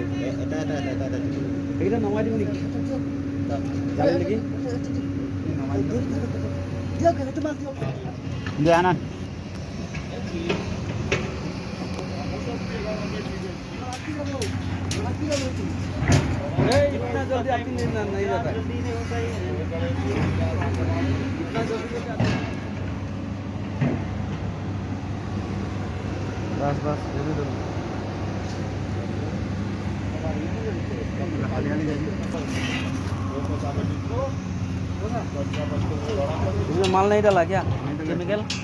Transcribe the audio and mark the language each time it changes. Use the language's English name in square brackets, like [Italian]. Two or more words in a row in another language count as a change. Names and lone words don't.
[Indonesian] Ada. Kita nama di mana? Jalan lagi? Dia kan itu masih. Dia anak. [Hindi] इतना जल्दी आपकी नींद नहीं जाता है। इतना जल्दी बस जल्दी इसमें माल नहीं डाला क्या केमिकल?